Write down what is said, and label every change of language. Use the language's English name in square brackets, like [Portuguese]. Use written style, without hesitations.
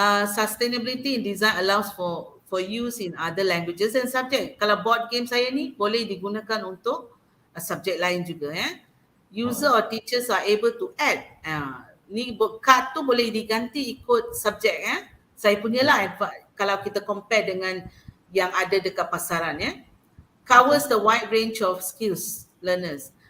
[English] Sustainability in design allows for use in other languages and subject. [Malay] Kalau board game saya ni boleh digunakan untuk subjek lain juga ya. [English] User or teachers are able to add. [Malay] Ni card tu boleh diganti ikut subjek ya. Saya punya lah kalau kita compare dengan yang ada dekat pasaran ya. [English] Covers the wide range of skills learners.